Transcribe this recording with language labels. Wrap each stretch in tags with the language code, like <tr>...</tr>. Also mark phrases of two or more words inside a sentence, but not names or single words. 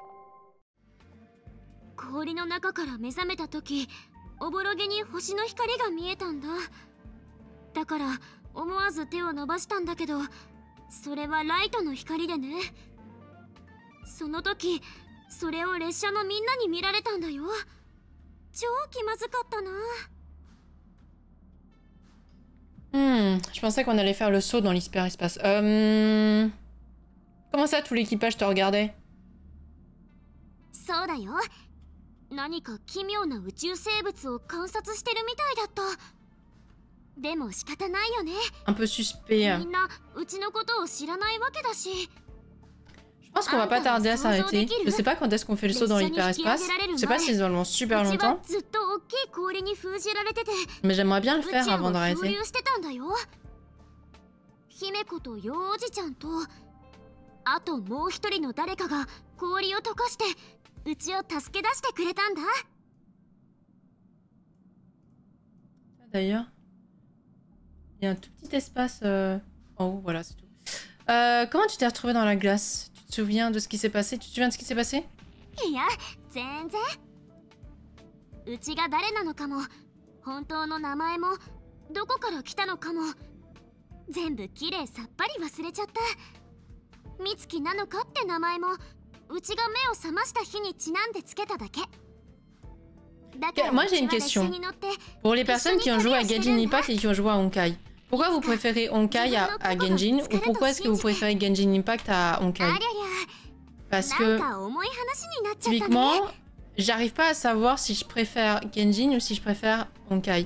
<ja>氷の中から目覚めた時、おぼろげに星の光が見えたんだ。だから思わず手を伸ばしたんだけど、それはライトの光でね。その時それを列車のみんなに見られたんだよ。超気まずかったな。</ja> <fr>Je pensais qu'on allait faire le saut dans l'hyperespace. Comment ça, tout l'équipage te regardait?</fr> <ja>そうだよ。何か奇妙な宇宙生物を観察してるみたいだった。でも仕方ないよね。</ja> <fr>Un peu suspect.</fr> <ja>みんなうちのことを知らないわけだし。</ja> <fr>Je pense qu'on va pas tarder à s'arrêter. Je sais pas quand est-ce qu'on fait le saut dans l'hyperespace. Je sais pas si c'est vraiment super longtemps. Mais j'aimerais bien le faire avant d'arrêter.</fr> <ja>姫子と幼おじちゃんと、あともう一人の誰かが氷を溶かしてうちを助け出してくれたんだ。</ja> <fr>D'ailleurs, il y a un tout petit espace en haut, voilà, c'est tout. Comment tu t'es retrouvé dans la glace? Tu te souviens de ce qui s'est passé? Tu te souviens de ce qui s'est passé?</fr> <ja>いや、全然。うちが誰なのかも、本当の名前も、どこから来たのかも、全部きれいさっぱり忘れちゃった。美月なのかって名前も、うちが目を覚ました日にちなんでつけただけ。</ja> <fr>Moi j'ai une question. Pour les personnes qui ont joué à Genshin Impact et qui ont joué à Honkai, pourquoi vous préférez Honkai à Genshin ou pourquoi est-ce que vous préférez Genshin Impact à Honkai? Parce que typiquement, j'arrive pas à savoir si je préfère Genshin ou si je préfère Honkai.</fr>